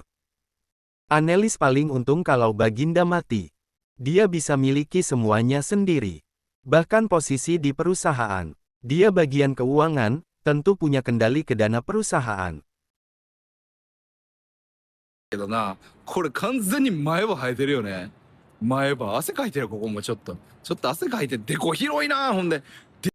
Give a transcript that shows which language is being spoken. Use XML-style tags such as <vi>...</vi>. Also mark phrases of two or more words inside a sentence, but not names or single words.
<id>Annelies paling untung kalau Baginda mati. Dia bisa miliki semuanya sendiri. Bahkan posisi di perusahaan. Dia bagian keuangan, tentu punya kendali ke dana perusahaan.</id> <ja>けどな、これ完全に前歯生えてるよね。前歯、汗かいてる、ここもちょっと。ちょっと汗かいて、でこ広いな、ほんで。</ja>